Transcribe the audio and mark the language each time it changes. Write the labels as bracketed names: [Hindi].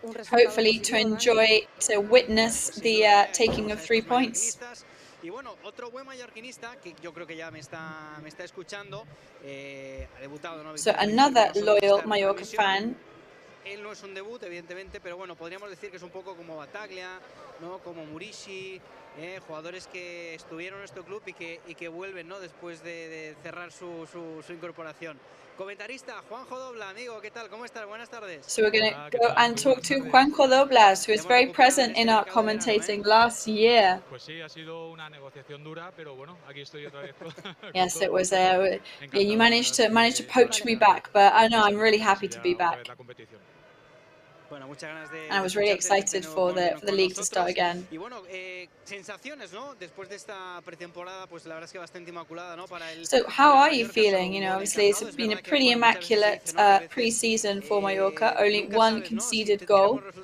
[English] Hopefully to enjoy, to witness the taking of 3 points. [Spanish] Y bueno, otro buen mallorquinista que yo creo que ya me está escuchando, ha debutado, ¿no? [English] So another loyal Mallorca fan. [Spanish] Él no es un debut, evidentemente, pero bueno, podríamos decir que es un poco como Bataglia, ¿no? Como Murici, jugadores que estuvieron en nuestro club y que vuelven, ¿no? Después de cerrar su incorporación. Comentarista, Juanjo Dobla, amigo, ¿qué tal? ¿Cómo estás? Buenas tardes. [English] So we're going to go and talk to Juanjo Doblas, who is very present in our commentating last year. [Spanish] Pues sí, ha sido una negociación dura, pero bueno, aquí estoy otra vez. [English] Yes, it was. Yeah, you managed to poach me back, but I know I'm really happy to be back. [Spanish] Bueno, muchas ganas de, [English] and I was really excited for the league to start again. [Spanish] Y bueno, sensaciones, ¿no? Después de esta pretemporada, pues la verdad es que bastante inmaculada, ¿no? Para el. [English] So how are you feeling? You know, obviously it's been a pretty immaculate pre-season for Mallorca. Only one conceded goal.